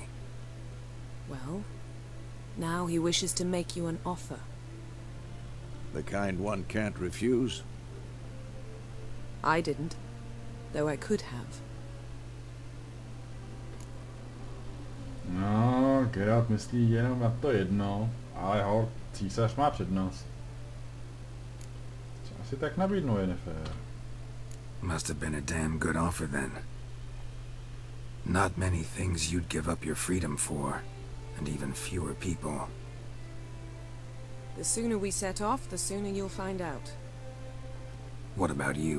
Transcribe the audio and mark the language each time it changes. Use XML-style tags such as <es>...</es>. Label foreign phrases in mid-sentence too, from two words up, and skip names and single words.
<en>Well, now he wishes to make you an offer. The kind one can't refuse? I didn't, though I could have.</en> <cs>No, Geralt myslí jenom na to jedno, ale ho císař má přednost. Co asi tak nabídnou, Yennefer?</cs> <en>Must have been a damn good offer then. Not many things you'd give up your freedom for, and even fewer people. The sooner we set off, the sooner you'll find out. What about you?</en>